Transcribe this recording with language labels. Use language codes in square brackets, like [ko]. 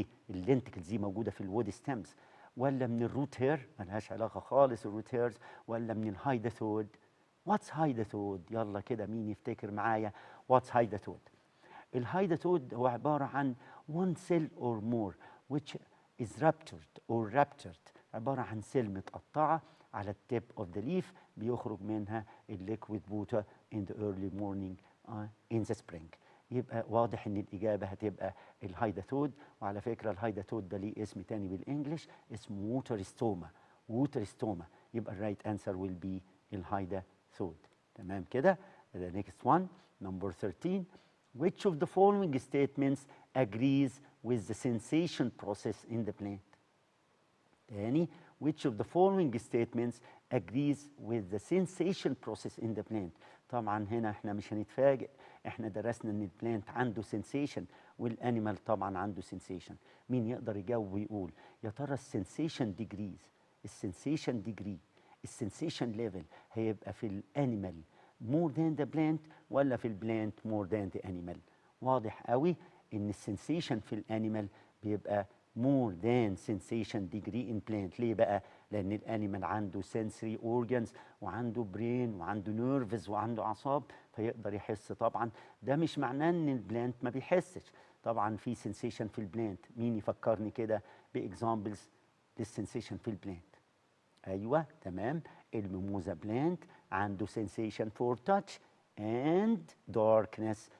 [ar] اللينتكلز دي موجوده في الوود ستيمز، ولا من الروت هير ملهاش علاقه خالص الروت هيرز، ولا من الهايداثود؟ واتس هايداثود؟ يلا كده مين يفتكر معايا واتس هايداثود؟ الهايداثود هو عباره عن [en] one cell or more which is ruptured [ar] عباره عن سيل متقطعه على التيب اوف ذا ليف بيخرج منها الليكويد ووتر [en] in the early morning in the spring. [ar] يبقى واضح ان الاجابه هتبقى الهايداثود. وعلى فكره الهايداثود ده ليه اسم تاني بالانجلش اسمه ووتر ستوما. يبقى الرايت انسر ويل بي الهايداثود. تمام كده. [en] The next one number 13 which of the following statements agrees with the sensation process in the plant؟ تاني which of the following statements agrees with the sensation process in the plant؟ [ar] طبعا هنا احنا مش هنتفاجئ، احنا درسنا ان البلانت عنده sensation [en] والانيمال طبعا عنده sensation. [ar] مين يقدر يجاوب ويقول يا ترى السنسيشن ديجريز، السنسيشن ليفل هيبقى في الانيمال [en] more than the plant [ar] ولا في البلانت [en] more than the animal؟ [ar] واضح قوي ان السنسيشن في الانيمال بيبقى [en] more than sensation degree in plant. [ar] ليه بقى؟ لان الانيمال عنده sensory organs وعنده برين وعنده نيرفز وعنده اعصاب فيقدر يحس. طبعا ده مش معناه ان البلانت ما بيحسش، طبعا في sensation في البلانت. مين يفكرني كده باكزامبلز للسنسيشن في البلانت؟ ايوه تمام، الميموزا بلانت عنده [en] sensation for touch and darkness.